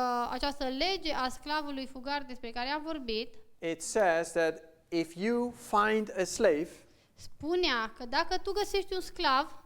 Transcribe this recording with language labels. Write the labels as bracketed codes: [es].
[ro] această lege a sclavului fugar despre care am vorbit, [en] it says that if you find a slave, [ro] spunea că dacă tu găsești un sclav,